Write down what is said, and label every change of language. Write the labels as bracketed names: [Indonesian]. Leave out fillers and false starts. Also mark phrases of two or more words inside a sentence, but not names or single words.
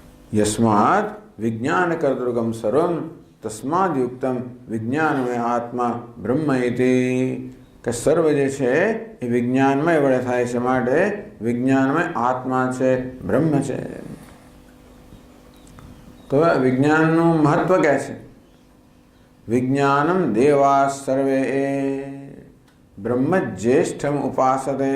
[Sanskrit] यस्मात् विज्ञान कर्तृकम सर्वम तस्माद युक्तम विज्ञानमय आत्मा ब्रह्म इति [Gujarati] કે સર્વ જે છે એ વિજ્ઞાનમય વડે થાય છે, માટે વિજ્ઞાનમય આત્મા છે, બ્રહ્મ છે. તો વિજ્ઞાનનું મહત્વ ક્યાં છે? [Sanskrit] વિજ્ઞાનમ દેવા સર્વે બ્રહ્મ જ્યેષ્ઠમ ઉપાસતે.